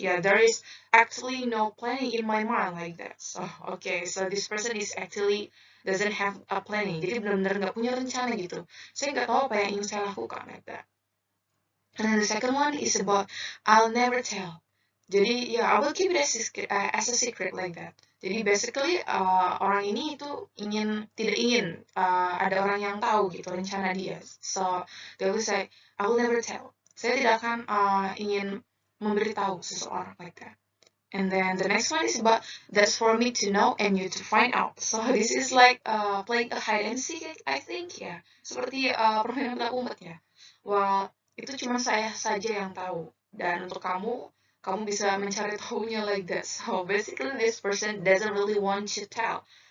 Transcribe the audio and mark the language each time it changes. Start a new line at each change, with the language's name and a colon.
English: Yeah, there is actually no planning in my mind like that. So, okay, so this person is actually doesn't have a planning.
Indonesian: Jadi benar-benar nggak punya rencana gitu. Saya nggak tahu apa yang ingin saya lakukan
English: like that. And then the second one is about I'll never tell.
Indonesian: Jadi ya,
English: I will keep it as a secret like that.
Indonesian: Jadi basically orang ini itu tidak ingin ada orang yang tahu gitu rencana dia.
English: So they will say I will never tell.
Indonesian: Saya tidak akan ingin memberitahu seseorang
English: like that. And then the next one is about that's for me to know and you to find out. So this is like playing a hide and seek, I think ya.
Indonesian: Seperti permainan petak umpet ya. Well, itu cuma saya saja yang tahu. Dan untuk kamu bisa mencari tahunya
English: like that. So basically this person doesn't really want to tell.